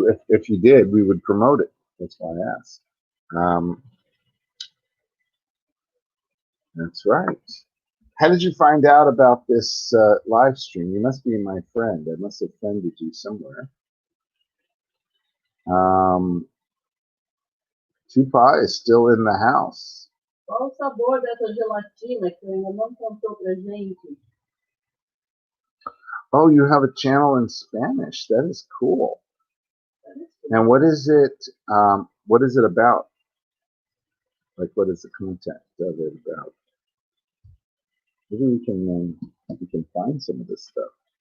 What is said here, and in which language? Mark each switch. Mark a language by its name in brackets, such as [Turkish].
[English] If you did, we would promote it. That's why I asked. Um, that's right. How did you find out about this live stream? You must be my friend. I must have friended you somewhere. Tupac is still in the house. [Portuguese] Qual o sabor dessa gelatina que ainda não contou pra gente? [English] Oh, you have a channel in Spanish. That is cool. And what is it? What is it about? Like, what is the content of it about? Maybe we can find some of this stuff.